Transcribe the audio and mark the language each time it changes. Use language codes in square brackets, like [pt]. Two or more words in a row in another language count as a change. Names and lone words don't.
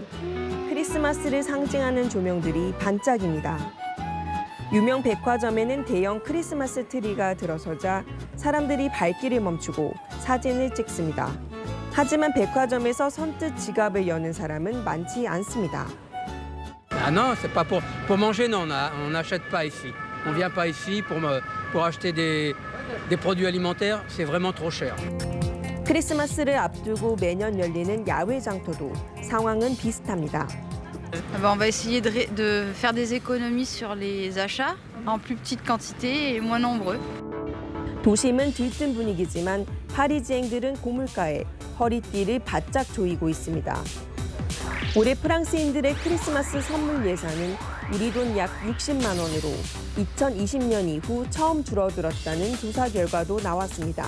[ko] 크리스마스를 상징하는 조명들이 반짝입니다. 유명 백화점에는 대형 크리스마스 트리가 들어서자 사람들이 발길을 멈추고 사진을 찍습니다. 하지만 백화점에서 선뜻 지갑을 여는 사람은 많지 않습니다. [fr] Ah non, c'est pas pour manger, non, on n'achète pas ici. On vient pas ici pour acheter des produits alimentaires, c'est vraiment trop cher. [ko] 크리스마스를 앞두고 매년 열리는 야외 장터도 상황은 비슷합니다. [fr] On va essayer de faire des économies sur les achats en plus petite quantité et moins nombreux. [ko] 도심은 들뜬 분위기지만 파리지앵들은 고물가에 허리띠를 바짝 조이고 있습니다. 올해 프랑스인들의 크리스마스 선물 예산은 우리 돈 약 60만 원으로 2020년 이후 처음 줄어들었다는 조사 결과도 나왔습니다.